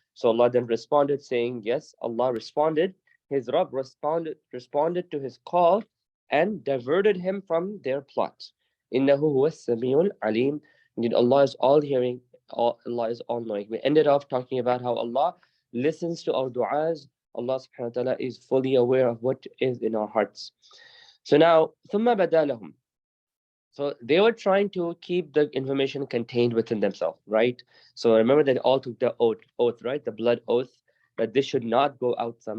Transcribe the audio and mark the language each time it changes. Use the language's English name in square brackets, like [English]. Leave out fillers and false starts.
[English] So Allah then responded saying, yes, Allah responded. His Rabb responded to his call and diverted him from their plot. [Arabic] إنه هو السميع العليم. [English] Indeed, Allah is all hearing, Allah is all knowing. We ended off talking about how Allah listens to our du'as. Allah subhanahu wa ta'ala is fully aware of what is in our hearts. So now, [Arabic] ثم بدا لهم. [English] So they were trying to keep the information contained within themselves, right? So remember that all took the oath, right? The blood oath, that this should not go out.